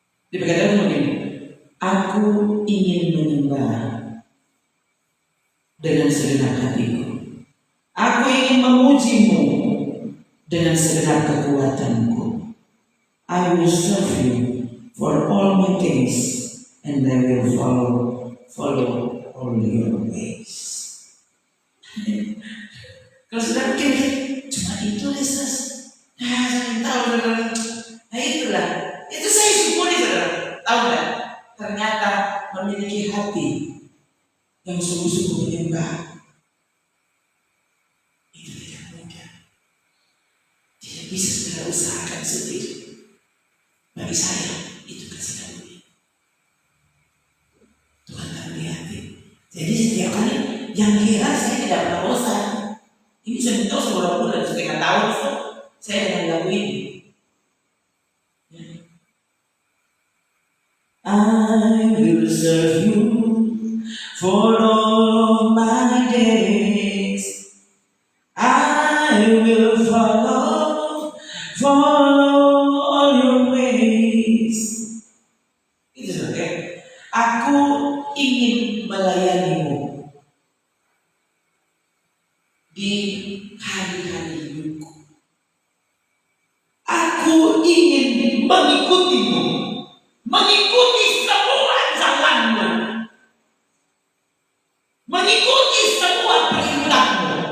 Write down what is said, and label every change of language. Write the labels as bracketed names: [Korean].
[Indonesian] Dia berkata begini, aku ingin menyembah dengan segenap hatiku. Aku ingin memujimu dengan segenap kekuatanku. [English] I will serve you for all my days, and I will follow all your ways. [Indonesian] Kalau sudah mungkin cuma itu Yesus. Saya tahu saudara. Nah itulah. Itu saya syukuri saudara. Tahu nggak? Ternyata memiliki hati yang sungguh-sungguh menyembah itu tidak mudah. Tidak bisa saudara usahakan sendiri. Bagi saya itu kasih karunia. Tuhan taruh hati. Jadi setiap kali yang heran saya tidak pernah bosan. Ini saya tahu sebulan bulan setengah tahun saya dengan lagu ini. [English] I will serve you for all my days. I will follow all your ways. [Indonesian] Itu saja. Aku ingin melayanimu di hari-hari hidupku. Aku ingin mengikutimu, mengikuti semua jalanmu, mengikuti semua perintahmu.